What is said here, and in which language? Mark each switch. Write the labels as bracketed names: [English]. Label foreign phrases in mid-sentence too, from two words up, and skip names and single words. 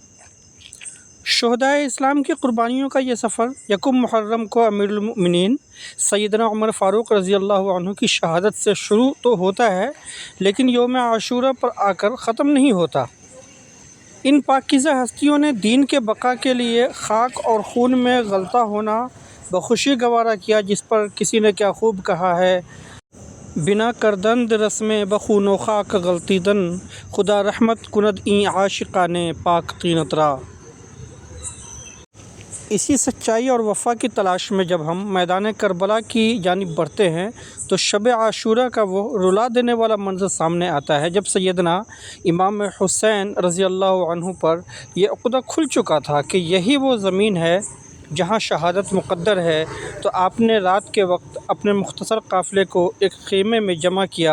[Urdu] شہدائے اسلام کی قربانیوں کا یہ سفر یکم محرم کو [Arabic] امیر المؤمنین [Urdu] سیدنا عمر فاروق [Arabic] رضی اللہ عنہ [Urdu] کی شہادت سے شروع تو ہوتا ہے، لیکن یوم عاشورہ پر آ کر ختم نہیں ہوتا۔ ان پاکیزہ ہستیوں نے دین کے بقا کے لیے خاک اور خون میں غلطہ ہونا بخوشی گوارا کیا، جس پر کسی نے کیا خوب کہا ہے: [Persian] بنا کردند رسم بخون و خاک غلطی دن، خدا رحمت کند این عاشقان پاک طینت را۔ [Urdu] اسی سچائی اور وفا کی تلاش میں جب ہم میدان کربلا کی جانب بڑھتے ہیں تو شب عاشورہ کا وہ رلا دینے والا منظر سامنے آتا ہے، جب سیدنا امام حسین [Arabic] رضی اللہ عنہ [Urdu] پر یہ عقدہ کھل چکا تھا کہ یہی وہ زمین ہے جہاں شہادت مقدر ہے، تو آپ نے رات کے وقت اپنے مختصر قافلے کو ایک خیمے میں جمع کیا۔